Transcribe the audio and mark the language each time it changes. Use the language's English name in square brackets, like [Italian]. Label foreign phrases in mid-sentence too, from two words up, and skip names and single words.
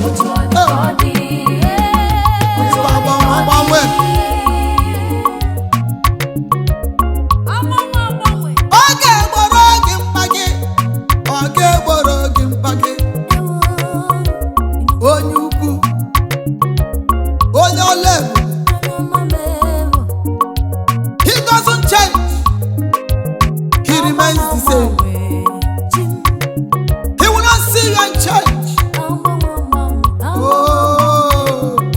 [Igbo] Otu ọ dị ka ọ dị. Otu ọ dị ka ọ dị. Agbanwe, agbanwe. Agbanwe, agbanwe. Ọ ga-egboro gị mkpa gị. Ọ ga-egboro gị mkpa gị. Onye ukwu. Onye ọla ebube. [English] He doesn't change. He remains the same. He will not see you and change. Oh.